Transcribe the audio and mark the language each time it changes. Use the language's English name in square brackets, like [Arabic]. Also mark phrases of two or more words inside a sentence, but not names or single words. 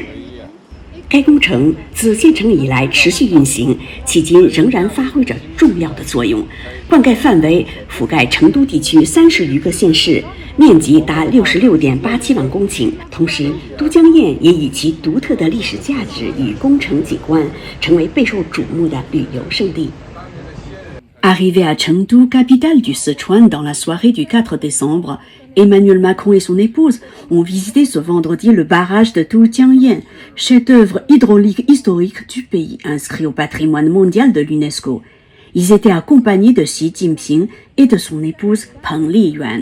[Chinese] 该工程自建成以来持续运行，迄今仍然发挥着重要的作用。灌溉范围覆盖成都地区30余个县市，面积达66.87万公顷。同时，都江堰也以其独特的历史价值与工程景观，成为备受瞩目的旅游胜地。 [French] Arrivé à Chengdu, capitale du Sichuan, dans la soirée du 4 décembre, Emmanuel Macron et son épouse ont visité ce vendredi le barrage de Doujiangyan, chef-d'œuvre hydraulique historique du pays inscrit au patrimoine mondial de l'UNESCO. Ils étaient accompagnés de Xi Jinping et de son épouse Peng Liyuan.